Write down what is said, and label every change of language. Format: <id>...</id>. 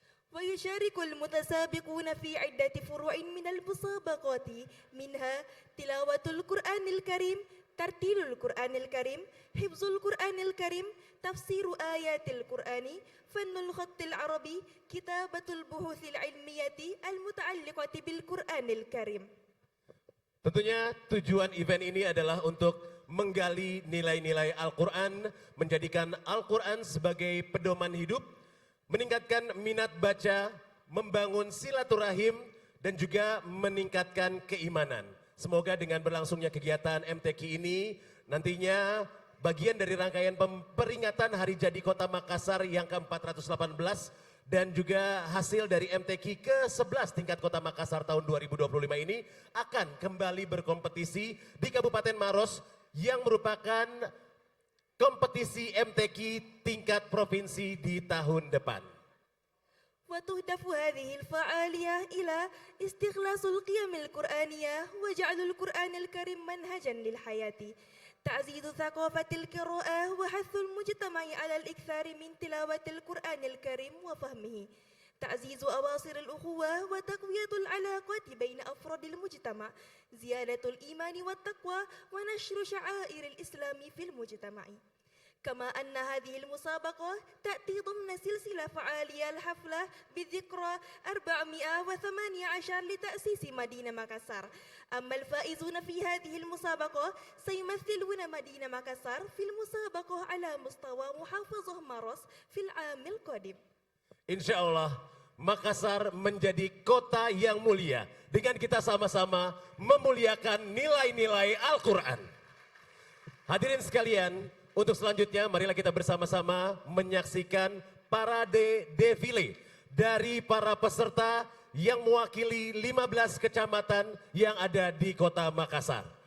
<ar>ويشارك المتسابقون في عدة فروع من المسابقات منها تلاوة القرآن الكريم، ترتيل القرآن الكريم، حفظ القرآن الكريم، تفسير آيات القرآن، فن الخط العربي، كتابة البحوث العلمية المتعلقة بالقرآن الكريم.</ar> <id>Tentunya tujuan event ini adalah untuk menggali nilai-nilai Al-Quran, menjadikan Al-Quran sebagai pedoman hidup, meningkatkan minat baca, membangun silaturahim, dan juga meningkatkan keimanan. Semoga dengan berlangsungnya kegiatan MTQ ini, nantinya bagian dari rangkaian peringatan Hari Jadi Kota Makassar yang ke-418, dan juga hasil dari MTQ ke-11 tingkat Kota Makassar tahun 2025 ini akan kembali berkompetisi di Kabupaten Maros yang merupakan kompetisi MTQ tingkat provinsi di tahun depan.</id> <ar>وتهدف هذه الفعالية إلى استخلاص القيم القرآنية وجعل القرآن الكريم منهجا للحياة، تعزيز ثقافة القراءة وحث المجتمع على الإكثار من تلاوة القرآن الكريم وفهمه، تعزيز أواصر الأخوة وتقوية العلاقات بين أفراد المجتمع، زيادة الإيمان والتقوى، ونشر شعائر الإسلام في المجتمع. كما أن هذه المسابقة تأتي ضمن سلسلة فعالية الحفلة بذكرى 418 لتأسيس مدينة مكسر. أما الفائزون في هذه المسابقة سيمثلون مدينة مكسر في المسابقة على مستوى محافظة ماروس في العام القادم.</ar> <id>Insya Allah Makassar menjadi kota yang mulia dengan kita sama-sama memuliakan nilai-nilai Al-Quran. Hadirin sekalian, untuk selanjutnya marilah kita bersama-sama menyaksikan parade defile dari para peserta yang mewakili 15 kecamatan yang ada di kota Makassar.</id>